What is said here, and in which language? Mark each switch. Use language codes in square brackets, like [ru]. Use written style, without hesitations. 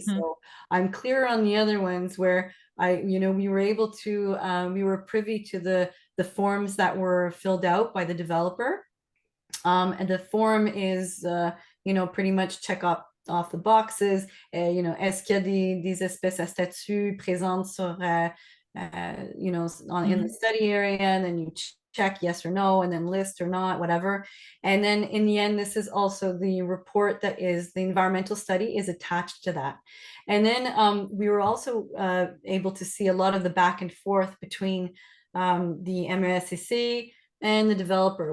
[en] So I'm clear on the other ones where we were able to, we were privy to the forms that were filled out by the developer. And the form is, pretty much check off the boxes. [fr] Est-ce qu'il y a des espèces à statut présentes sur, [en] in the study area? And then you check yes or no, and then list or not, whatever. And then in the end, this is also the report that is the environmental study is attached to that. And then we were also able to see a lot of the back and forth between the MESCC and the developer.